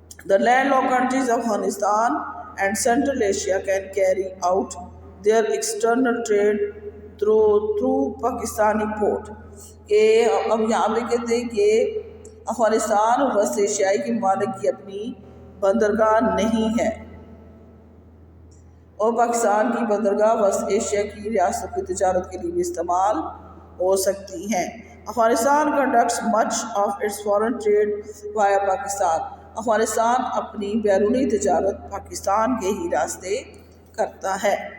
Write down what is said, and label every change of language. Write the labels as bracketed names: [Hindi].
[English] The landlocked countries of Afghanistan and Central Asia can carry out their external trade through Pakistani port. [Urdu] کہ اب یہاں پہ کہتے ہیں کہ افغانستان اور وسط ایشیائی کے ممالک کی اپنی بندرگاہ نہیں ہے، اور پاکستان کی بندرگاہ وسط ایشیا کی ریاستوں کی تجارت کے لیے بھی استعمال ہو سکتی ہیں. [English] Afghanistan conducts much of its foreign trade via Pakistan. [Urdu] Afghanistan اپنی بیرونی تجارت پاکستان کے ہی راستے کرتا ہے.